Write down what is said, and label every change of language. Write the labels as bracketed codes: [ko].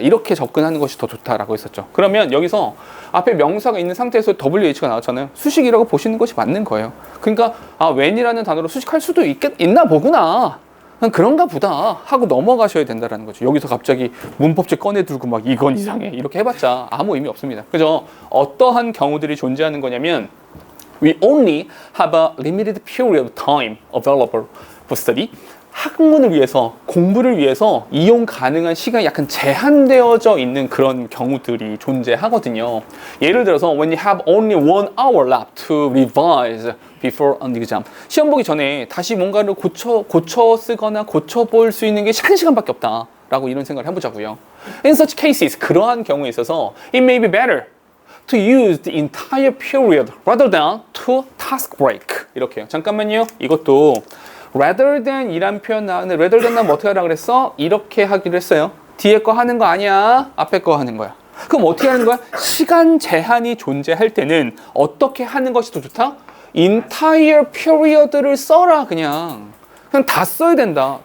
[ko] 이렇게 접근하는 것이 더 좋다라고 했었죠. 그러면 여기서 앞에 명사가 있는 상태에서 WH가 나왔잖아요. 수식이라고 보시는 것이 맞는 거예요. 그러니까 when이라는 단어로 수식할 수도 있나 보구나. 그런가 보다 하고 넘어가셔야 된다는 거죠. 여기서 갑자기 문법책 꺼내 들고 막 이건 이상해 이렇게 해봤자 아무 의미 없습니다. 그죠? 어떠한 경우들이 존재하는 거냐면 [en] We only have a limited period of time available for study. [ko] 학문을 위해서, 공부를 위해서 이용 가능한 시간이 약간 제한되어져 있는 그런 경우들이 존재하거든요. 예를 들어서 [en] when you have only 1 hour left to revise before an exam. [ko] 시험 보기 전에 다시 뭔가를 고쳐 쓰거나 고쳐 볼 수 있는 게 한 시간밖에 없다. 라고 이런 생각을 해보자고요. [en] In such cases, [ko] 그러한 경우에 있어서 [en] it may be better to use the entire period rather than to task break. [ko] 이렇게요. 잠깐만요. 이것도 rather than 이란 표현 나오는데 rather than 나면 어떻게 하라 그랬어? 이렇게 하기로 했어요. 뒤에 거 하는 거 아니야. 앞에 거 하는 거야. 그럼 어떻게 하는 거야? 시간 제한이 존재할 때는 어떻게 하는 것이 더 좋다? [en] entire period [ko] 를 써라 그냥 다 써야 된다.